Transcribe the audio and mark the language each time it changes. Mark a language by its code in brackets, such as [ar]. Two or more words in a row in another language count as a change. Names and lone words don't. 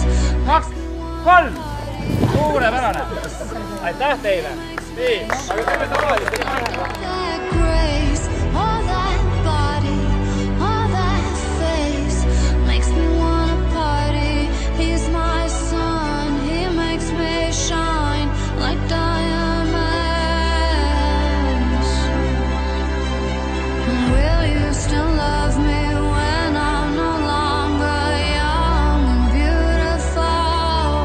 [et] 2, 3, suurepärane. Aitäh teile. Nii, aga teeme tavaliselt. [en] That grace, all that body, all that face makes me wanna party. He's my son, he makes me shine like diamonds. Still love me when I'm no longer young and beautiful?